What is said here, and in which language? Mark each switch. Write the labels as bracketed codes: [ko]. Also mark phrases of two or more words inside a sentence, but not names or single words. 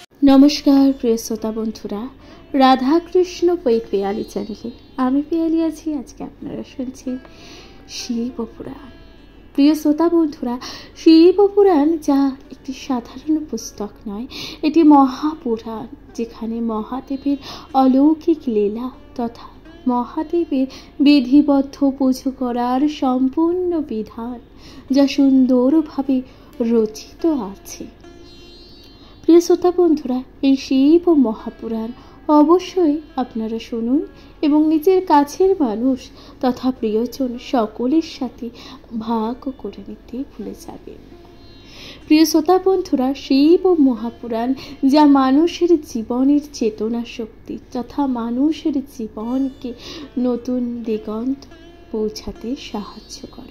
[bn] নমস্কার প্রিয় শ্রোতা বন্ধুরা রাধা কৃষ্ণ পেয়ালি চ্যানেলে আমি পেয়ালি আছি। আজ কে আপনারা শুনছেন শিব পুরাণ। প্রিয় শ্রোতা বন্ধুরা শিব পুরাণ যা একটি সাধারণ পুস্তক নয়, এটি মহাপুরাণ যেখানে মহাদেবের অলৌকিক লীলা তথা মহাদেবের বিধিবদ্ধ পুজো করার সম্পূর্ণ বিধান যা সুন্দরভাবে রচিত আছে। প্রিয় শ্রোতা বন্ধুরা এই শিব মহাপুরাণ অবশ্যই আপনারা শুনুন এবং নিজের কাছের মানুষ তথা প্রিয়জন সকলের সাথে ভাগ করে নিতে ভুলে যাবেন। প্রিয় শ্রোতা বন্ধুরা শিব মহাপুরাণ যা মানুষের জীবনের চেতনা শক্তি তথা মানুষের জীবনকে নতুন দিগন্ত পৌঁছাতে সাহায্য করে।